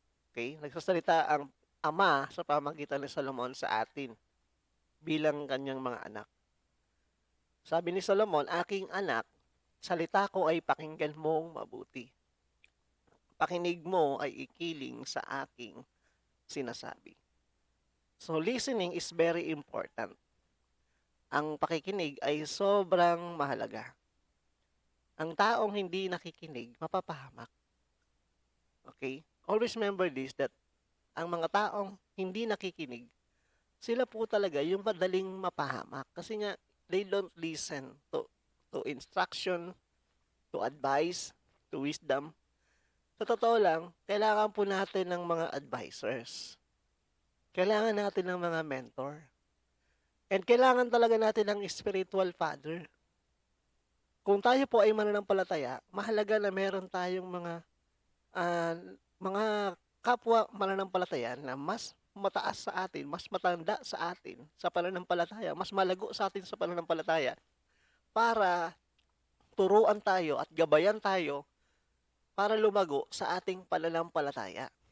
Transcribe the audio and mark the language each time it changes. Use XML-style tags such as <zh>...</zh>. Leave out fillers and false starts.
<tl>Okay, nagsasalita ang Ama sa pamagitan ni Solomon sa atin bilang kanyang mga anak. Sabi ni Solomon, aking anak, salita ko ay pakinggan mong mabuti. Pakinig mo ay ikiling sa aking sinasabi.</tl> <en>So listening is very important.</en> <tl>Ang pakikinig ay sobrang mahalaga. Ang taong hindi nakikinig, mapapahamak. Okay?</tl> <en>Always remember this, that</en> <tl>ang mga taong hindi nakikinig, sila po talaga yung madaling mapahamak. Kasi nga,</tl> <en>they don't listen to instruction, to advice, to wisdom.</en> <tl>Sa totoo lang, kailangan po natin ng mga advisors. Kailangan natin ng mga mentor. And kailangan talaga natin ng spiritual father. Kung tayo po ay mananampalataya, mahalaga na meron tayong ah, mga kapwa mananampalataya na mas mataas sa atin, mas matanda sa atin sa pananampalataya, mas malago sa atin sa pananampalataya para turuan tayo at gabayan tayo para lumago sa ating pananampalataya.</tl>